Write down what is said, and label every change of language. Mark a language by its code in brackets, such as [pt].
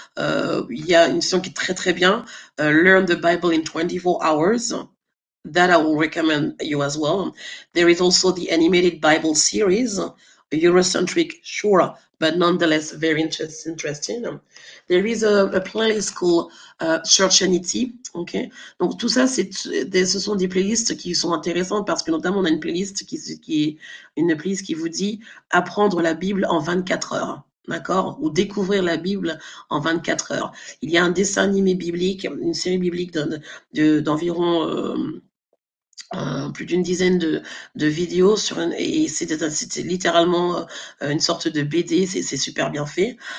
[fr] Il y a une session qui est très très bien, Learn the Bible in 24 hours. [en] That I will recommend you as well. There is also the animated Bible series, Eurocentric, sure, but nonetheless very interesting. There is a playlist called Churchianity, ok? [fr] Donc tout ça, ce sont des playlists qui sont intéressantes parce que notamment on a une playlist qui vous dit apprendre la Bible en 24 heures. D'accord? Ou découvrir la Bible en 24 heures. Il y a un dessin animé biblique, une série biblique d'environ plus d'une dizaine de vidéos et c'était littéralement une sorte de BD, c'est super bien fait.